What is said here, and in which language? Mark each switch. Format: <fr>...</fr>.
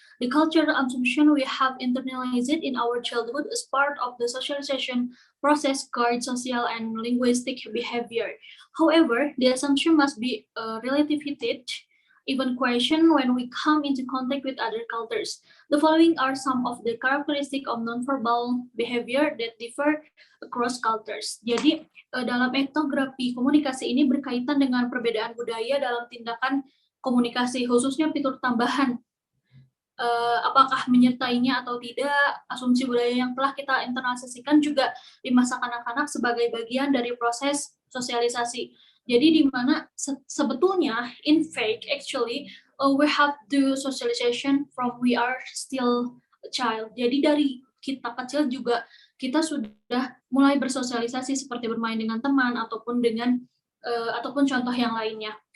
<en>The cultural assumption we have internalized in our childhood as part of the socialization process guard social and linguistic behavior. However, the assumption must be relativated, even question when we come into contact with other cultures. The following are some of the characteristics of nonverbal behavior that differ across cultures.</en> <id>Jadi, dalam etnografi komunikasi ini berkaitan dengan perbedaan budaya dalam tindakan komunikasi, khususnya fitur tambahan. Apakah menyertainya atau tidak, asumsi budaya yang telah kita internalisasikan juga di masa kanak-kanak sebagai bagian dari proses sosialisasi. Jadi di mana sebetulnya,</id> <en>in fact, actually, we have to socialization from we are still a child.</en> <id>Jadi dari kita kecil juga kita sudah mulai bersosialisasi seperti bermain dengan teman ataupun ataupun contoh yang lainnya.</id>